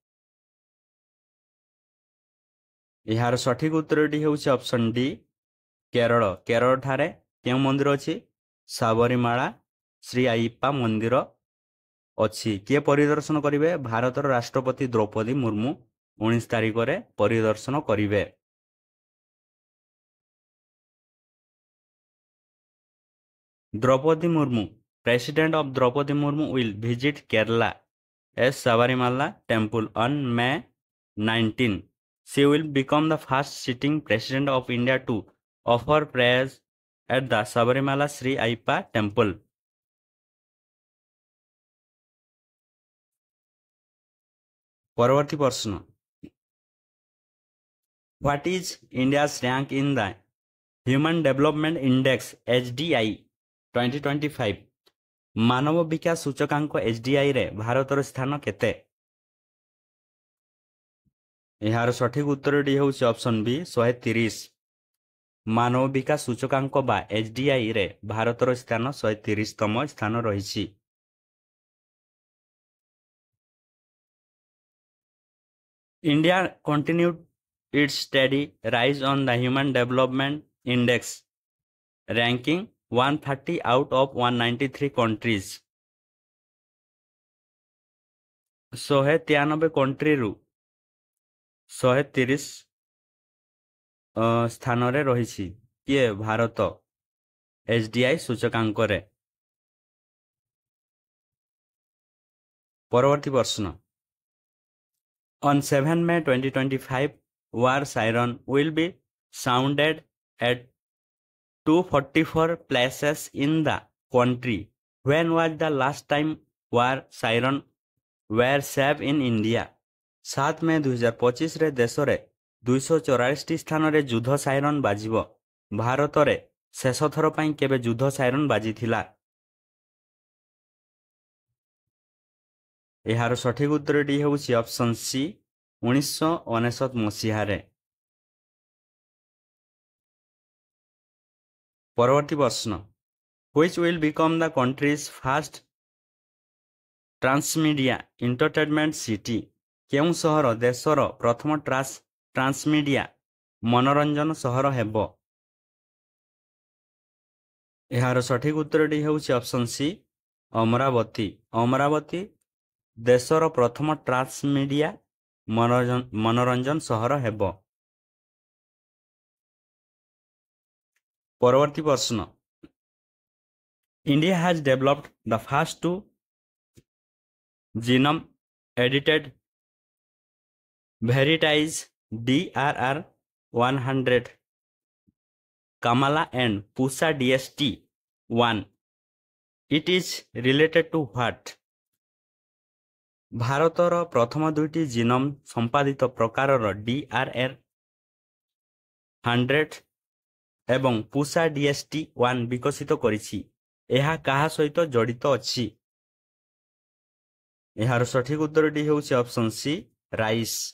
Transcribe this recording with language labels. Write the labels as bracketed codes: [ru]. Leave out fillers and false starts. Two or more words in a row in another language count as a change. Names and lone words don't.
[or] ଏହାର ସଠିକ୍ ଉତ୍ତରଟି ହେଉଛି [en] option D, [or] କେରଳ ଠାରେ କେଉଁ ମନ୍ଦିର ଅଛି? ସାବରିମାଳା ଶ୍ରୀ ଆଇପ୍ପା ମନ୍ଦିର ଅଛି। କିଏ ପରିଦର୍ଶନ କରିବେ? ଭାରତର ରାଷ୍ଟ୍ରପତି ଦ୍ରୌପଦୀ ମୁର୍ମୁ 19 ତାରିଖରେ ପରିଦର୍ଶନ କରିବେ। [en] Draupadi Murmu, President of Draupadi Murmu will visit Kerala as Sabarimala temple on May 19. She will become the first sitting president of India to offer prayers at the Sabarimala Sri Ayyappa temple. [or] ପରବର୍ତ୍ତୀ ପ୍ରଶ୍ନ, [en] What is India's rank in the Human Development Index HDI 2025? [or] ମାନବ ବିକାଶ ସୂଚକାଙ୍କ HDI ରେ ଭାରତର ସ୍ଥାନ କେତେ? ଏହାର ସଠିକ ଉତ୍ତରଟି ହେଉଛି [en] option B [or] 130। ମାନବ ବିକାଶ ସୂଚକାଙ୍କ ବା HDI ରେ ଭାରତର ସ୍ଥାନ 130ତମ ସ୍ଥାନ ରହିଛି। [en] India continued its steady rise on the Human Development Index, ranking 130 out of 193 countries. [or] 193 କଣ୍ଟ୍ରିରୁ 130 ସ୍ଥାନରେ ରହିଛି। କିଏ? ଭାରତ HDI ସୂଚକାଙ୍କରେ। ପରବର୍ତ୍ତୀ ପ୍ରଶ୍ନ, [en] On 7 May 2025, war siren will be sounded at 244 places in the country. When was the last time war siren were saved in India? [or] 7 ମେ 2025ରେ ଦେଶରେ 244ଟି ସ୍ଥାନରେ ଯୁଦ୍ଧ ସାଇରନ୍ ବାଜିବ। ଭାରତରେ ଶେଷ ଥର ପାଇଁ କେବେ ଯୁଦ୍ଧ ସାଇରନ୍ ବାଜିଥିଲା? ଏହାର ସଠିକ ଉତ୍ତରଟି ହେଉଛି [en] option C [or] 1999 ମସିହାରେ। ପରବର୍ତ୍ତୀ ପ୍ରଶ୍ନ, [en] Which will become the country's first transmedia entertainment city? [or] କେଉଁ ସହର ଦେଶର ପ୍ରଥମ ଟ୍ରାନ୍ସମିଡିଆ ମନୋରଞ୍ଜନ ସହର ହେବ? ଏହାର ସଠିକ ଉତ୍ତରଟି ହେଉଛି [en] option C [or] ଅମରାବତୀ। ଅମରାବତୀ ଦେଶର ପ୍ରଥମ ଟ୍ରାନ୍ସମିଡିଆ ମନୋରଞ୍ଜନ ସହର ହେବ। ପରବର୍ତ୍ତୀ ପ୍ରଶ୍ନ, [en] India has developed the first two genome edited varieties DRR 100 Kamala and Pusa DST1. It is related to what? [or] ଭାରତର ପ୍ରଥମ ଦୁଇଟି ଜିନୋମ ସମ୍ପାଦିତ ପ୍ରକାରର DRR 100 ଏବଂ ପୁସା DST1 ବିକଶିତ କରିଛି। ଏହା କାହା ସହିତ ଜଡ଼ିତ ଅଛି? ଏହାର ସଠିକ ଉତ୍ତରଟି ହେଉଛି [en] option C rice.